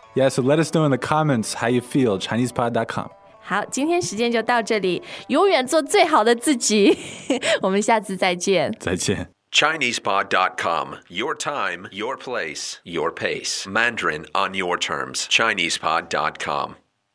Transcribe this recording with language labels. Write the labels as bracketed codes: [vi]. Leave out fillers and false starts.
[en] Yeah, so let us know in the comments how you feel, ChinesePod.com. [zh] 好，今天时间就到这里，永远做最好的自己。我们下次再见。再见。 [en] ChinesePod.com, your time, your place, your pace. Mandarin on your terms. ChinesePod.com.